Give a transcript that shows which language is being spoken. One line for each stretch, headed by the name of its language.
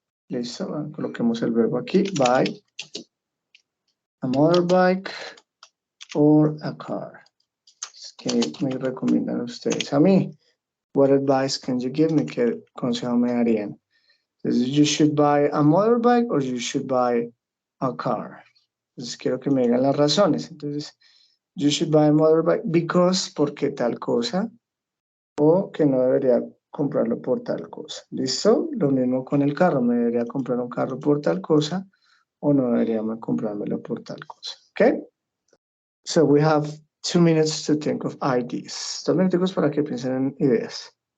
Spanish: Listo, coloquemos el verbo aquí,
English: buy a motorbike or a car.
Spanish: ¿Qué me recomiendan ustedes a mí?
English: What advice can you give me?
Spanish: ¿Qué consejo me darían? Entonces,
English: you should buy a motorbike or you should buy a car.
Spanish: Entonces, quiero que me digan las razones. Entonces,
English: you should buy a motorbike because,
Spanish: porque tal cosa. o que no debería comprarlo por tal cosa. ¿Listo? Lo mismo con el carro. ¿Me debería comprar un carro por tal cosa o no debería comprármelo por tal cosa? ¿Ok?
English: So we have 2 minutes to think of ideas.
Spanish: 2 minutos para que piensen en ideas.